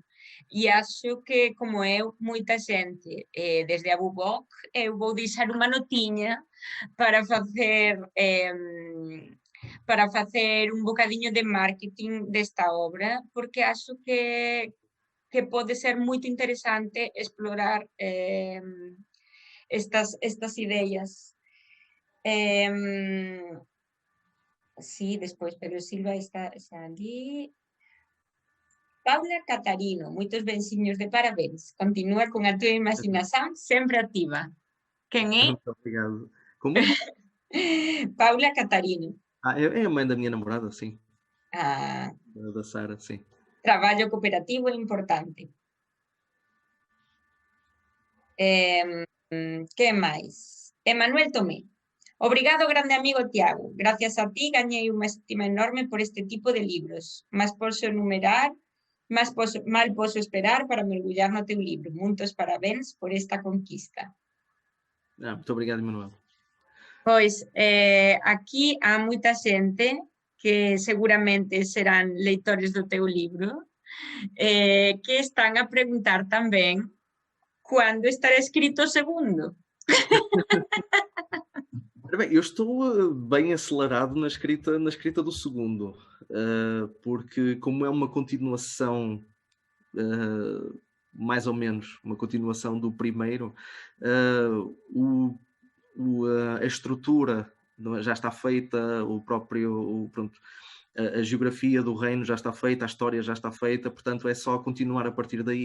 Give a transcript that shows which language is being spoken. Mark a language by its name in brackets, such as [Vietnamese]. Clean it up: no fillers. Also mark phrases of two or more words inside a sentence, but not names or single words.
[Portuguese] E acho que, como eu, muita gente, desde a Bubok, eu vou deixar uma notinha para fazer um bocadinho de marketing desta obra, porque acho que pode ser muito interessante explorar estas ideias. [Galician] Sí, despois Pedro Silva está ali. Paula Catarino, moitos benciños de parabéns. Continúa con a túa imaginación sempre activa. Quen é? [Portuguese] Muito obrigado. Como? [Galician] Paula Catarino. [Portuguese] É a mãe da minha namorada, sim. [Galician] Ah, [Portuguese] Da Sara, sim. [Galician] traballo cooperativo é importante. Que máis? Emanuel Tomé. Obrigado, grande amigo Tiago. Gracias a ti gañei unha estima enorme por este tipo de libros. Mal posso esperar para mergullar no teu libro. [Portuguese] Muitos parabéns por esta conquista. Muito obrigado, Emanuel. [Galician] Pois, aquí há moita xente que seguramente serán leitores do teu libro, que están a preguntar tamén cuándo estará escrito o segundo. [Portuguese] Bem, eu estou bem acelerado na escrita do segundo, porque como é uma continuação, mais ou menos, uma continuação do primeiro, a estrutura já está feita, pronto, a geografia do reino já está feita, a história já está feita, portanto é só continuar a partir daí.